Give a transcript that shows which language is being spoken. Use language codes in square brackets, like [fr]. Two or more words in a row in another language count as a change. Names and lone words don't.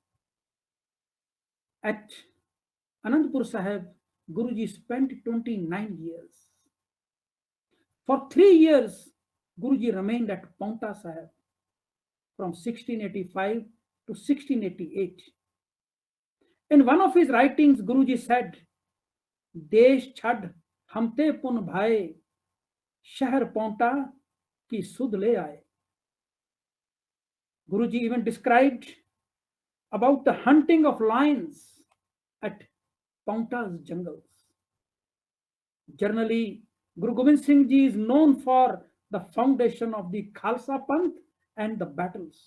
[en] At Anandpur Sahib, Guruji spent 29 years. For 3 years, Guruji remained at Paonta Sahib from 1685 to 1688. In one of his writings, Guruji said, [pa] ਦੇਸ਼ ਛੱਡ ਹਮਤੇ ਪੁਨ ਭਏ, ਸ਼ਹਿਰ ਪਾਉਂਟਾ ਕੀ ਸੁਧ ਲੈ ਆਏ. [en] Guruji even described about the hunting of lions at Paonta's jungles. Generally, Guru Gobind Singh Ji is known for the foundation of the Khalsa Panth and the battles.